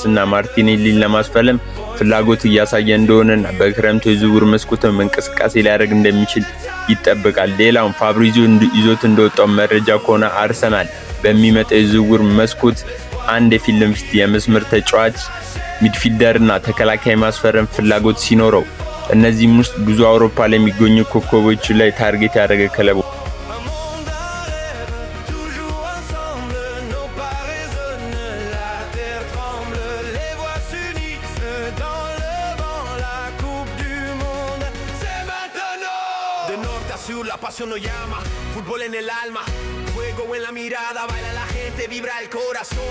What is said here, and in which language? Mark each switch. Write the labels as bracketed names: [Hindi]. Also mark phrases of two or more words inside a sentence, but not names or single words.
[Amharic] እና ማርቲኔሊን ለማስፈረም ፍላጎት እያሳየ እንደሆነና በክረምቱ የዝውውር መስኮትም እንቅስቃሴ ሊያደርግ እንደሚችል ይጠበቃል። ሌላው ፋብሪዚዮ ይዞት እንደወጣው መረጃ ከሆነ አርሰናል በሚመጣው የዝውውር መስኮት አንድ የፊት ለፊት የመስመር ተጫዋች ሚድፊልደርና ተከላካይ ማስፈረም ፍላጎት ሲኖረው እነዚህም ውስጥ ብዙ አውሮፓ ላይ የሚገኙ ኮከቦች ላይ ታርጌት ያደረገ ክለብ [Spanish] La pasión nos llama, fútbol en el alma, fuego en la mirada, baila la gente, vibra el corazón.